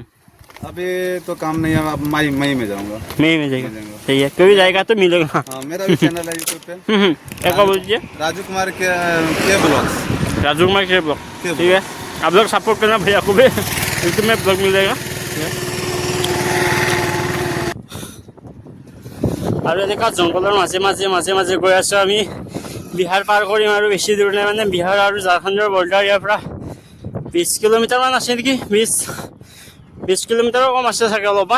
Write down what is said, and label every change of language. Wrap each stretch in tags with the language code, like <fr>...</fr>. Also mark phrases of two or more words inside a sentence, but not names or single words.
<hi>अभी तो काम नहीं है, अब मई मई में जाऊँगा। मई में जाएगा, मई जाऊंगा। सही है। कभी जाएगा तो मिलेगा। हाँ, मेरा भी चैनल है यूट्यूब पे, क्या बोलिए? राजू कुमार के ब्लॉग्स। राजू कुमार के ब्लॉग, ठीक है। आप लोग सपोर्ट करना भैया को भी, यूट्यूब में ब्लॉग मिलेगा।</hi> <as>আৰু এনেকুৱা জংঘলৰ মাজে মাজে মাজে মাজে গৈ আছোঁ আমি। বিহাৰ পাৰ কৰিম আৰু বেছি দূৰ নাই, মানে বিহাৰ আৰু ঝাৰখণ্ডৰ বৰ্ডাৰ ইয়াৰ পৰা 20 কিলোমিটাৰমান আছে নেকি, 20 কিলোমিটাৰো কম আছে চাগে অলপমান।</as>